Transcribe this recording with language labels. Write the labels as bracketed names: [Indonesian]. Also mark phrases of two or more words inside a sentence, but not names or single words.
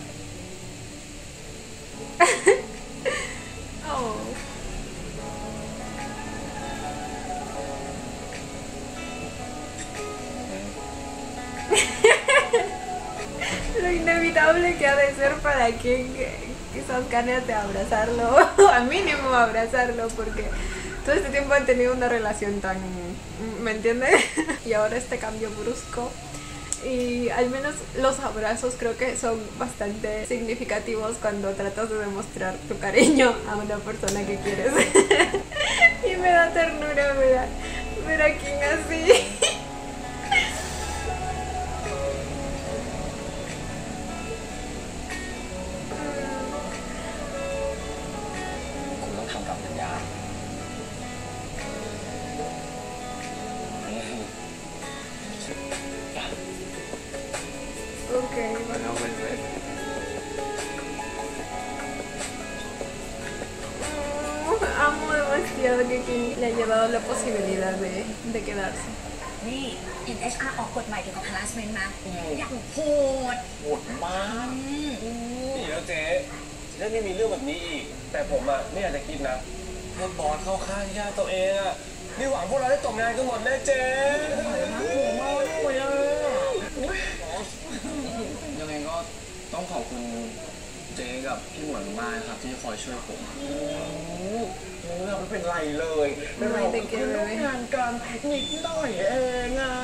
[Spanish] Oh. Lo inevitable que ha de ser para quien que esas ganas de abrazarlo, a mínimo abrazarlo, porque todo este tiempo han tenido una relación tan, ¿me entiendes? Y ahora este cambio brusco. Y al menos los abrazos creo que son bastante significativos cuando tratas de demostrar tu cariño a una persona que quieres. Y me da ternura ver a King así. [Thai] คุณต้องทำตามสัญญา [Spanish] Ok, bueno, pues amo demasiado que King le haya dado la posibilidad de quedarse. [Thai] นี่เห็น HR ออกกฎใหม่เกี่ยวกับ harassment นะอย่างโหด โหดมากนี่แล้วเจ๊แล้วนี่มีเรื่องแบบนี้อีกแต่ผมอ่ะไม่อยากจะคิดนะว่าบอสเข้าข้างญาติตัวเองอ่ะนี่หวังพวกเราได้ตกงานกันหมดแน่เจ๊ยังไงก็ต้องขอบคุณเจ๊กับพี่หมวยมากครับที่คอยช่วยผมเราไม่เป็นไรเลยเราร่วมงานกันนิดหน่อยเองอ่ะ